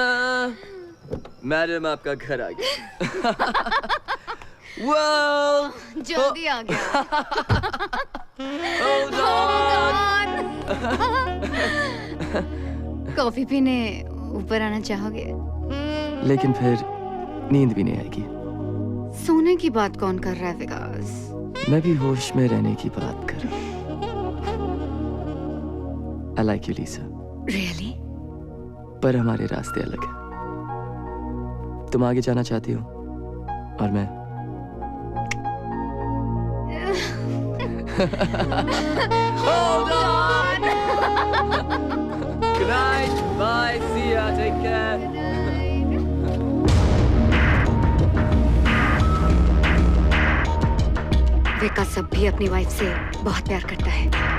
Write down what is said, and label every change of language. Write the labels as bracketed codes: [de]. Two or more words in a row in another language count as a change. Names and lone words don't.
[hi] मैडम आपका घर आ गया। World, जल्दी आ गया। [en] hold on. [hi] कॉफी पीने ऊपर आना चाहोगे? लेकिन फिर नींद भी नहीं आएगी। सोने की बात कौन कर रहा है विकास? मैं भी होश में रहने की बात कर रहा हूँ। [en] I like you, Lisa. Really? [hi] पर हमारे रास्ते अलग हैं। तुम आगे जाना चाहती हो और मैं [en] Hold on. Good night. Bye. See ya. Take care. [hi] विकास अब भी अपनी वाइफ से बहुत प्यार करता है।